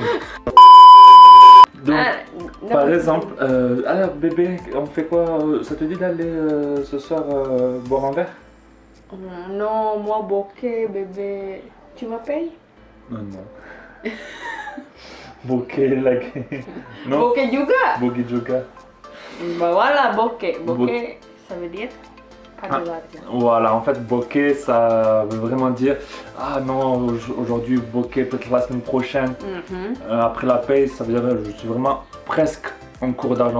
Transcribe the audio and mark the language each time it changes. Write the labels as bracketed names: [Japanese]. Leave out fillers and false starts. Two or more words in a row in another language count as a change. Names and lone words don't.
[French] Donc, par exemple, alors bébé, on fait quoi? Ça te dit d'aller ce soir boire un verre? Non, moi bokeh, bébé. Tu me payes? Non. Bokeh, like. Non? [Indonesian] Bokeh juga? Bokeh juga. [French] Bah voilà, bokeh. Bokeh, ça veut dire pas de l'argent. Voilà, en fait, bokeh, ça veut vraiment dire ah non, aujourd'hui, bokeh, peut-être la semaine prochaine. Après la paye, ça veut dire je suis vraiment presque en cours d'argent.